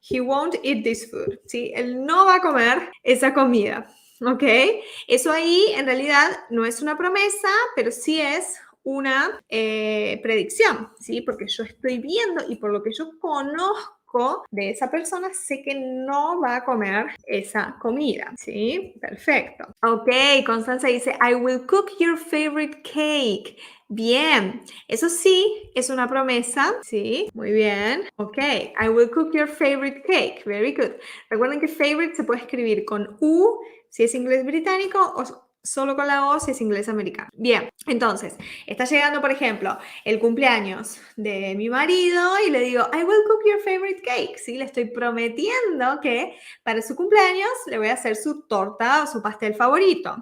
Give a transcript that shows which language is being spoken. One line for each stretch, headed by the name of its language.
English: He won't eat this food,
Spanish: ¿sí? Él no va a comer esa comida, ¿ok? Eso ahí en realidad no es una promesa, pero sí es una predicción, ¿sí? Porque yo estoy viendo y por lo que yo conozco de esa persona, sé que no va a comer esa comida, ¿sí? Perfecto.
English: Ok, Constanza dice, I will cook your favorite cake.
Spanish: Bien, eso sí es una promesa, ¿sí? Muy bien.
English: Ok, I will cook your favorite cake. Very good.
Spanish: Recuerden que favorite se puede escribir con U si es inglés británico o solo con la O si es inglés americano. Bien, entonces, está llegando, por ejemplo, el cumpleaños de mi marido y le digo,
English: I will cook your favorite cake,
Spanish: ¿sí? Le estoy prometiendo que para su cumpleaños le voy a hacer su torta o su pastel favorito.